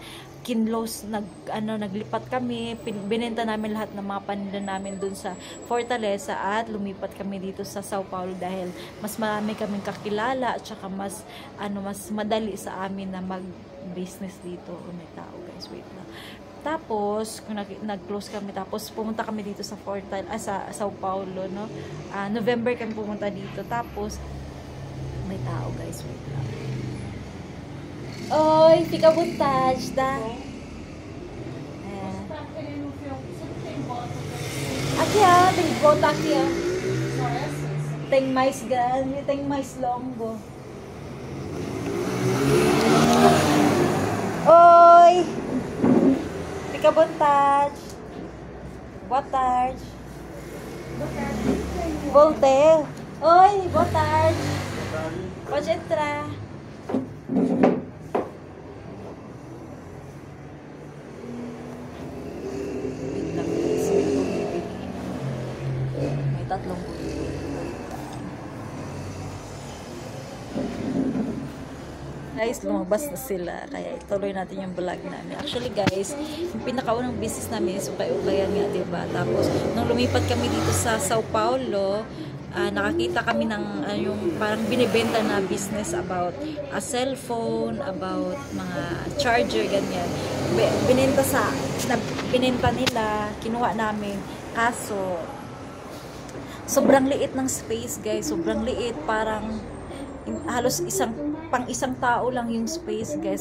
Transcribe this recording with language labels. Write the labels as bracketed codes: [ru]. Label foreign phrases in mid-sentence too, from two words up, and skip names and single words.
[tl] Kinlos, naglipat kami, binenta namin lahat ng mga paninda namin dun sa Fortaleza at lumipat kami dito sa Sao Paulo dahil mas marami kaming kakilala at saka mas madali sa amin na mag-business dito. May tao guys, wait lang. Tapos, kung nag-close kami, tapos pumunta kami dito sa sa Sao Paulo, no? November kami pumunta dito. Tapos, may tao guys, wait lang. [pt] Oi, fica à vontade, tá? Aqui, ó, tem que voltar aqui, ó. Tem mais grande, tem mais longo. Oi! Fica à vontade. Boa tarde. Boa tarde. Voltei. Oi, boa tarde. Pode entrar. [tl] May tatlong guys, lumabas na sila. Kaya ituloy natin yung vlog namin. [en] Actually guys, [tl] yung pinakaunang business namin is ukay-ukayan nga, diba? Tapos, nung lumipat kami dito sa Sao Paulo, nakakita kami ng yung parang binibenta na business [en] about a cellphone, [tl] about mga charger, ganyan. Binenta nila, kinuha namin. Kaso, sobrang liit ng space guys. Sobrang liit. Parang halos pang isang tao lang yung space guys.